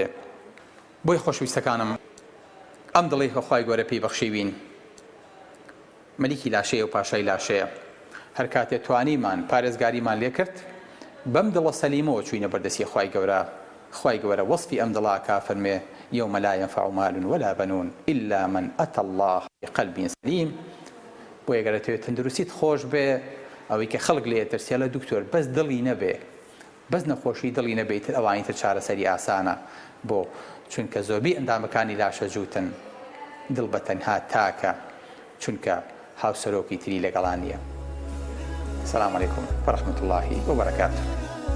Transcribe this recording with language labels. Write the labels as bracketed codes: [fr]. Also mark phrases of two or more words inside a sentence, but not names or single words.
[ckb] بۆی خۆشویستەکانم، ئەم دڵی کە خوای گەورە پێی بەخشیوین مەلیکی لاشەیە و پاشای لاشەیە. هەر کاتێ توانیمان پارێزگاریمان لێ کرد بەم دڵە سەلیمەوە چوینە بەردەستی خوای گەورە. خوای گەورە وەصفی ئەم دڵا کا فەرمێ یەومە [ar] لا ينفع مال ولا بنون إلا من أتى الله بقلب سليم. [ckb] بۆ ئەگەرەوێت تەندروستیت خۆش بێ، ئەوەی کە خەڵک لێ ترسێ لە دکتۆر بەس دڵی نەبێ، بەس نەخۆشی دڵی نەبێت، ئەوانی تر چارەسەری ئاسانە بۆ، چونکە زۆربەی ئەندامەکانی لاشە جووتن. دڵ بە تەنها تاکە، چونکە هاوسەرۆکی تری لەگەڵان نییە. [ar] السلام عليكم ورحمة الله وبركاته.